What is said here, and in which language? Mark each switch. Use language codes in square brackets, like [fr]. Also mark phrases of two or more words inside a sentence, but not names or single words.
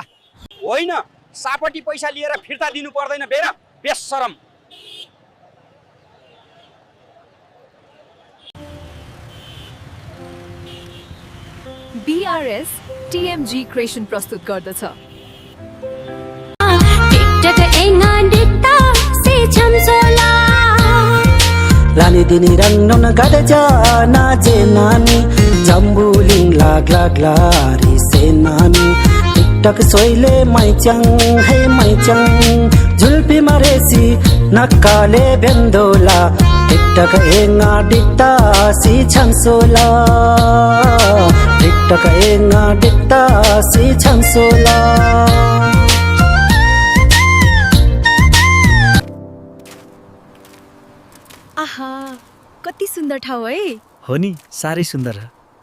[ne] होइन, सापटी पैसा लिएर फिर्ता दिनु पर्दैन बेर, बेशरम। BRS TMG क्रिएसन प्रस्तुत गर्दछ। [tmg] लानी दिनी रंगन गडजा नाचे नानी जम्बुलिङ लाग लाग लारी से नानी टिकटक सोइले मैचङ हे मैचङ झुल्पी मरेसी नक्काले बेन्दोला टिकटक एंगा डिट्टा सी छन्सोला टिकटक एंगा डिट्टा सी छन्सोला। [ne] आहा, कति सुन्दर ठाउँ है। हो नि, साह्रै सुन्दर।